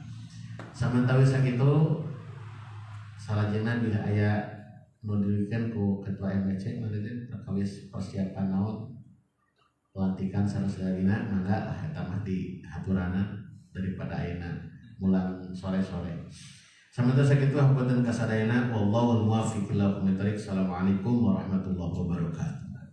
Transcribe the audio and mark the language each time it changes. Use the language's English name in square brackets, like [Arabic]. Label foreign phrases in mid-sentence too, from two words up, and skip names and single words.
[Sundanese] Samantawi sakitu salajengna bila aya nu diluikeun ku ketua MBC meureun perkawis persiapan naon pelantikan saudara-saudarina mangga eta mah dihaturana daripada ayeuna mulang sore-sore. Samantawi sakitu hapunten kasadayana [Arabic] والله الموفق إلى أقوم الطريق. السلام عليكم ورحمة الله وبركاته.